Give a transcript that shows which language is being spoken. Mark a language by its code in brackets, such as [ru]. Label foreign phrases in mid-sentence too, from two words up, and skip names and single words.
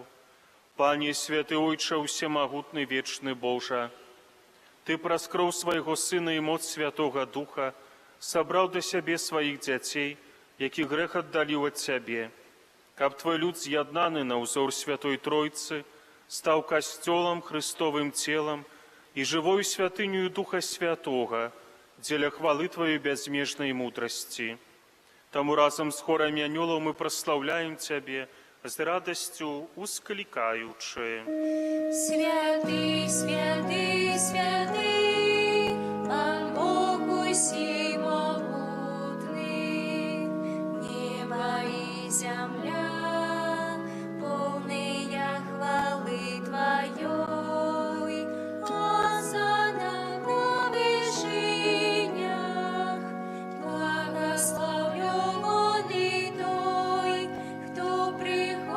[be] Пане святы Ойча, усемагутны вечны Божа, Ты праз кроў свайго Сына і моц Святога Духа сабраў да сябе сваіх дзяцей, які грэх аддаліў ад Цябе, каб Твой люд з'яднаны на ўзор Святой Тройцы стаў касцёлам, Христовым целам і жывою святыню Духа Святога дзеля хвалы Твоей бязмежнай мудрасці. Таму разам з хорам анёлаў мы праслаўляем Цябе, з радасцю усклікаючы. [ru] Святый, святый, святый, Пан Бог усемогутный, небо и земля, полные хвалы Твоей, Осанна на вершинях, благословлен он и той, кто приходит